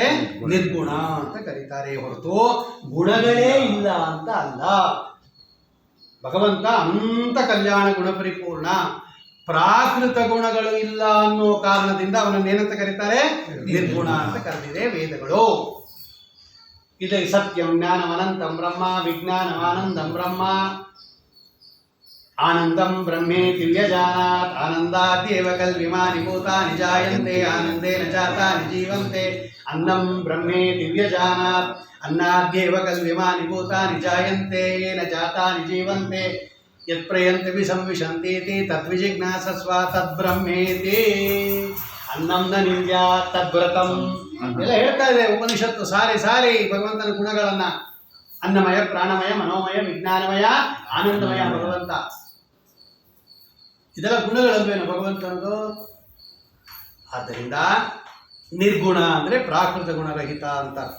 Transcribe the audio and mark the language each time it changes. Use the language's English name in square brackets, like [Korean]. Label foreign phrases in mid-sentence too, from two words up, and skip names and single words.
[Kannada] ನಿರ್ಗುಣ ಅಂತ ಕರೀತಾರೆ, ಹೊರತು ಗುಣಗಳೇ ಇಲ್ಲ ಅಂತ ಅಲ್ಲ. ಭಗವಂತ ಅಂತ ಕಲ್ಯಾಣ ಗುಣ ಪರಿಪೂರ್ಣ. ಪ್ರಾಕೃತ ಗುಣಗಳು ಇಲ್ಲ ಅನ್ನೋ ಕಾರಣದಿಂದ ಅವನನ್ನು ಏನಂತ ಕರೀತಾರೆ? ನಿರ್ಗುಣ ಅಂತ ಕರೆದಿದೆ ವೇದಗಳು. [Sanskrit] ಇದೇ ಸತ್ಯಂ ಜ್ಞಾನಮನಂತಂ ಬ್ರಹ್ಮ ವಿಜ್ಞಾನಮಾನಂದಂ ಬ್ರಹ್ಮ ಆನಂದಂ ಬ್ರಹ್ಮೇ ದಿವ್ಯಜಾನಾತ್ ಆನಂದಾದ್ಯೇವ ಕಲ್ವಿಮಾನಿ ಭೂತಾನಿ ಜಾಯಂತೆ ಆನಂದೇನ ಜಾತಾನಿ ಜೀವಂತೆ ಅನ್ನಂ ಬ್ರಹ್ಮೇ ದಿವ್ಯಜಾನಾತ್ अन्नाद्येव कल्विमानि भूतानि जायन्ते येन जातानि जीवन्ते यत्प्रयन्ति संविशन्तीति तद्विजिज्ञासस्व तद्ब्रह्मेति अन्नं न निन्द्यात् तद्व्रतम् [Kannada] ಎಲ್ಲ ಹೇಳ್ತಾ ಇದೆ ಉಪನಿಷತ್ತು ಸಾರಿ ಸಾರಿ ಭಗವಂತನ ಗುಣಗಳನ್ನ. ಅನ್ನಮಯ, ಪ್ರಾಣಮಯ, ಮನೋಮಯ, ವಿಜ್ಞಾನಮಯ, ಆನಂದಮಯ ಭಗವಂತ. ಇದೆಲ್ಲ ಗುಣಗಳಲ್ವೇನು ಭಗವಂತನದು? ಆದ್ದರಿಂದ ನಿರ್ಗುಣ ಅಂದರೆ ಪ್ರಾಕೃತ ಗುಣರಹಿತ ಅಂತ ಅರ್ಥ.